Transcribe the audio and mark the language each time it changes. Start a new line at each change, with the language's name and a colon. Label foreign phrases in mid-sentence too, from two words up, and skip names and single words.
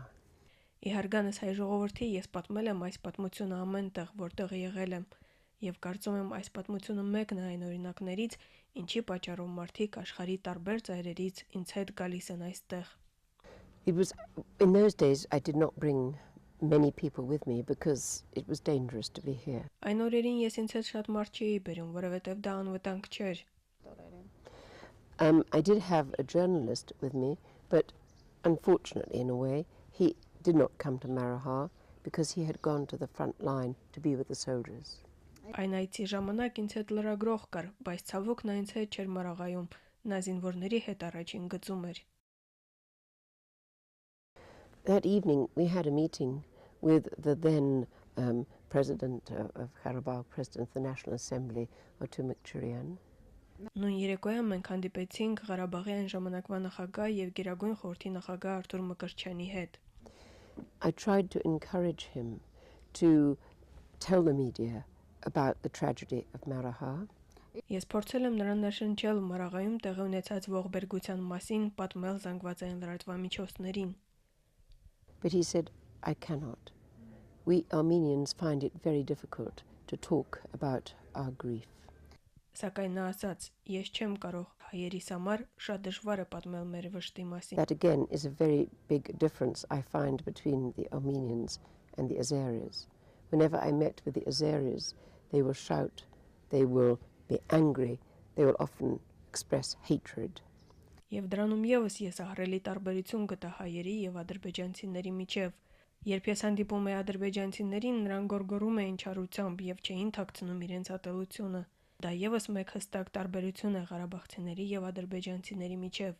Armenian: Իհարգանս հայ ժողովրդի ես պատմել եմ այս պատմությունը ամենտեղ, որտեղ եղել եմ, եւ կարծում եմ այս պատմությունը մեկն է այն օրինակներից, ինչի պատճառով մարդիկ աշխարհի տարբեր ծայրերից ինձ հետ գալիս են այստեղ։
English: It was in those days I did not bring many people with me because it was dangerous to be here.
Armenian: Այն օրերին ես ինձ հետ շատ մարդ չէի բերում, որովհետեւ դա անվտանգ չէր։
English: I did have a journalist with me, but unfortunately, in a way, he did not come to MARAGHA because he had gone to the front line to be with the soldiers.
Armenian: Այն այցի ժամանակ ինձ հետ լրագրող կար, բայց ցավոք նա ինձ հետ չէր Մարաղայում, նա զինվորների հետ առաջին գծում էր։
English: That evening, we had a meeting with the then president of Karabakh, president of the National Assembly, Otumik Churian.
Armenian: Նույն երեկոյան մենք հանդիպեցինք Ղարաբաղի այն ժամանակվա նախագահ եւ Գերագույն խորհրդի նախագահ Արտուր Մկրտչյանի հետ։
English: I tried to encourage him to tell the media about the tragedy of MARAGHA.
Armenian: Ես փորձել եմ նրան ներշնչել Մարաղայում տեղի ունեցած ողբերգության մասին, պատմել զանգվածային լրատվամիջոցներին։
English: But he said, I cannot. We Armenians find it very difficult to talk about our grief.
Armenian: Սակայն նա ասաց, ես չեմ կարող հայերիս համար շատ դժվար է պատմել մեր վշտի մասին։
English: That again is a very big difference I find between the Armenians and the Azeris. Whenever I met with the Azeris, they will shout, they will be angry, they will often express hatred.
Armenian: Եվ դրանում եւս ես ահռելի տարբերություն գտա հայերի եւ ադրբեջանցիների միջև։ Երբ ես հանդիպում էի ադրբեջանցիներին, նրանք գոռգոռում էին չարությամբ եւ չէին թաքցնում իրենց ատելությունը։ Դա եւս մեկ հստակ տարբերություն է ղարաբաղցիների եւ ադրբեջանցիների միջև։